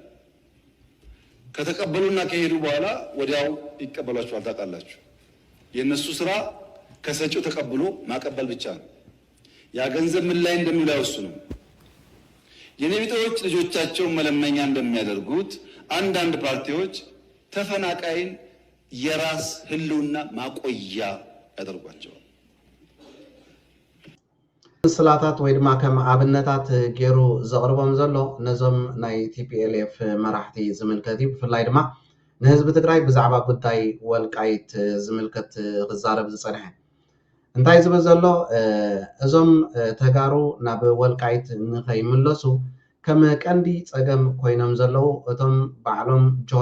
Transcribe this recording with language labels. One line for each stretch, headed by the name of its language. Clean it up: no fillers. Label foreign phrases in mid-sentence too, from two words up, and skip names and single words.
Amharic: ከተቀበሉና ከሄዱ በኋላ ወዲያው ይቀበሏቸዋል። ታውቃላችሁ፣ የነሱ ስራ ከሰጪው ተቀብሎ ማቀበል ብቻ ነው። ያ ገንዘብ ምን ላይ እንደሚውል አይወስኑም። የኔ ቢጤዎች ልጆቻቸውን መለመኛ እንደሚያደርጉት አንዳንድ ፓርቲዎች ተፈናቃይን የራስ ህልውና ማቆያ ያደርጓቸዋል።
Tigrinya: ምስላታት ወይ ድማ ከም ኣብነታት ገይሩ ዘቕርቦም ዘሎ ነዞም ናይ ቲፒኤልኤፍ መራሕቲ ዝምልከት እዩ። ብፍላይ ድማ ንህዝቢ ትግራይ ብዛዕባ ጉዳይ ወልቃይት ዝምልከት ክዛረብ ዝፀንሐ እንታይ ዝብል ዘሎ እዞም ተጋሩ ናብ ወልቃይት ንኸይምለሱ ከም ቀንዲ ፀገም ኮይኖም ዘለው እቶም ባዕሎም ጆህ